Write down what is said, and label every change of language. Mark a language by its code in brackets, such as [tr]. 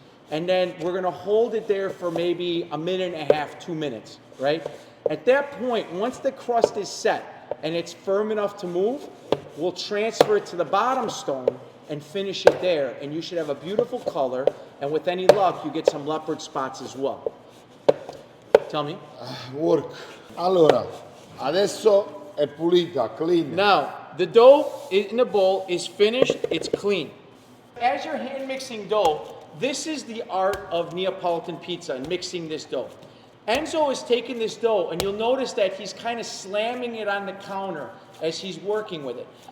[en] And then we're going to hold it there for maybe a minute and a half, 2 minutes, right? At that point, once the crust is set and it's firm enough to move, we'll transfer it to the bottom stone and finish it there. And you should have a beautiful color. And with any luck, you get some leopard spots as well. Tell me. Work. [it] Allora, adesso è pulita, clean. [en] Now, the dough in the bowl is finished. It's clean. As you're hand mixing dough, this is the art of Neapolitan pizza and mixing this dough. Enzo is taking this dough, and you'll notice that he's kind of slamming it on the counter as he's working with it.